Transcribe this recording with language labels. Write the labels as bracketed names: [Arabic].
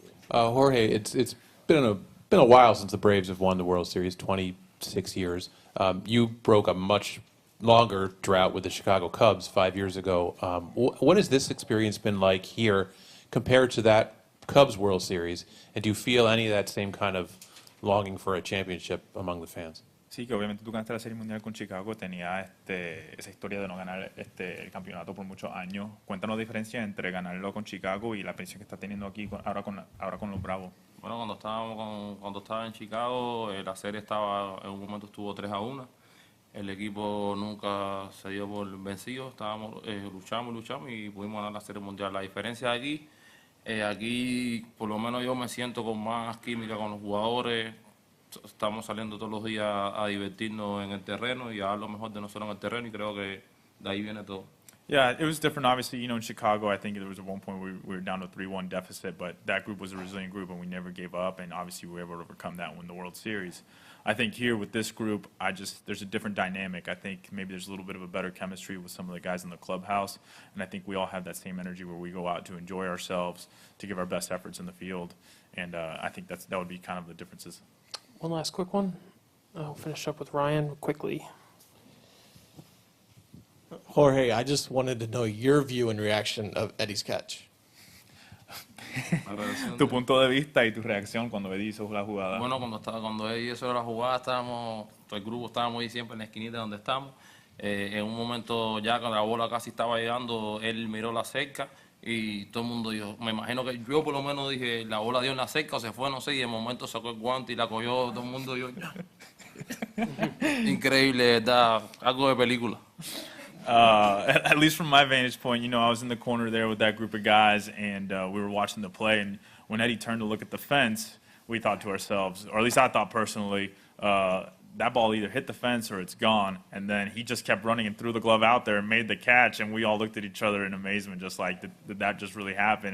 [English] Jorge, it's been a while since the Braves have won the World Series, 26 years. You broke a much longer drought with the Chicago Cubs 5 years ago. What has this experience been like here compared to that Cubs World Series? And do you feel any of that same kind of longing for a championship among the fans? [Spanish] Sí, que obviamente tú ganaste la Serie Mundial con Chicago, tenía esa historia de no ganar el campeonato por muchos años. Cuéntanos la diferencia entre ganarlo con Chicago y la presión que está teniendo aquí ahora con los Bravos. Bueno, cuando estaba en Chicago, la serie en un momento estuvo 3-1. El equipo nunca se dio por vencido, luchamos y pudimos ganar la Serie Mundial. La diferencia de aquí por lo menos yo me siento con más química con los jugadores. Estamos saliendo todos los días a divertirnos en el terreno y a dar lo mejor de nosotros en el terreno, y creo que de ahí viene todo. [English] Yeah, it was different. Obviously, in Chicago, I think there was at one point we were down to 3-1 deficit, but that group was a resilient group, and we never gave up, and obviously we were able to overcome that and win the World Series. I think here with this group, there's a different dynamic. I think maybe there's a little bit of a better chemistry with some of the guys in the clubhouse, and I think we all have that same energy where we go out to enjoy ourselves, to give our best efforts in the field, and I think that would be kind of the differences. One last quick one. I'll finish up with Ryan quickly. Jorge, I just wanted to know your view and reaction of Eddie's catch. [Spanish] Tu punto de vista y tu reacción cuando Eddie hizo la jugada. Bueno, cuando Eddie hizo la jugada, todo el grupo estábamos ahí siempre en la esquinita donde estamos. En un momento ya cuando la bola casi estaba llegando, él miró la cerca y todo el mundo dijo, me imagino que yo por lo menos dije, la bola dio en la cerca o se fue, no sé, y de momento sacó el guante y la cogió, todo el mundo dijo, increíble, ¿verdad? Algo de película. [English] At least from my vantage point, I was in the corner there with that group of guys, and we were watching the play. And when Eddie turned to look at the fence, we thought to ourselves, or at least I thought personally, that ball either hit the fence or it's gone. And then he just kept running and threw the glove out there and made the catch, and we all looked at each other in amazement, just like, did that just really happen?